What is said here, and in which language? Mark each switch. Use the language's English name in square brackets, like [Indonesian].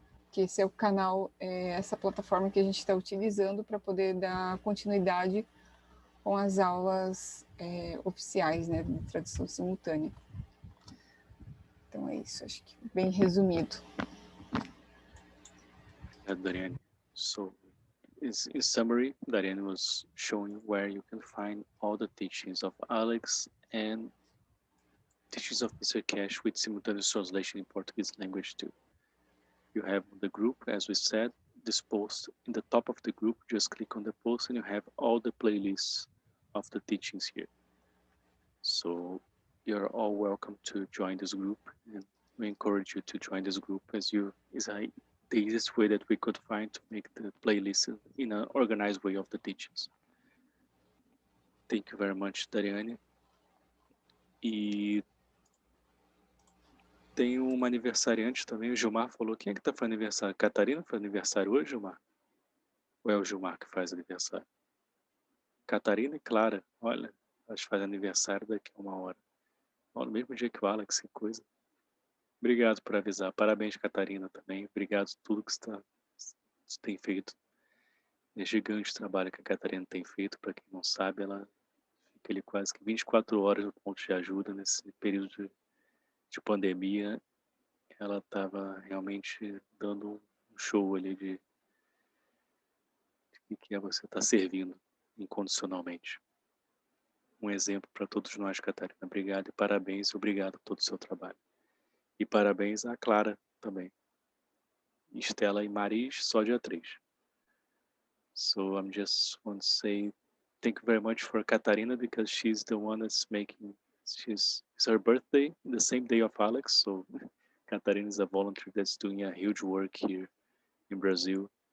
[Portuguese] Que esse é o canal, essa plataforma que a gente está utilizando para poder dar continuidade com as aulas oficiais, né, de tradução simultânea. Então é isso, acho que bem resumido. Dariane. [English] So, in summary, Dariane was showing where you can find all the teachings of Alex and teachings of Mr. Keshe with simultaneous translation in Portuguese language too. You have the group, as we said, this post in the top of the group, just click on the post and you have all the playlists of the teachings here. So you're all welcome to join this group, and we encourage you to join this group as the easiest way that we could find to make the playlist in an organized way of the teachings. Thank you very much, Dariane. [Portuguese] E tem uma aniversariante também, o Gilmar falou. Quem é que tá fazendo aniversário? Catarina faz aniversário hoje, Gilmar? Ou é o Gilmar que faz aniversário? Catarina e Clara, olha, elas fazem aniversário daqui a 1 hora. No mesmo dia que o Alex, que coisa. Obrigado por avisar. Parabéns, Catarina, também. Obrigado por tudo que você tem feito. É gigante o trabalho que a Catarina tem feito. Para quem não sabe, ela fica ali quase que 24 horas no ponto de ajuda nesse período de pandemia. Ela estava realmente dando um show ali de que você está servindo incondicionalmente. Um exemplo para todos nós, Catarina. Obrigado e parabéns. Obrigado por todo o seu trabalho. E parabéns à Clara também. Estela e Maris, só dia 3. [English] So I'm just want to say thank you very much for Katarina, because she's the one that's it's her birthday, the same day of Alex. So Katarina is a volunteer that's doing a huge work here in Brazil.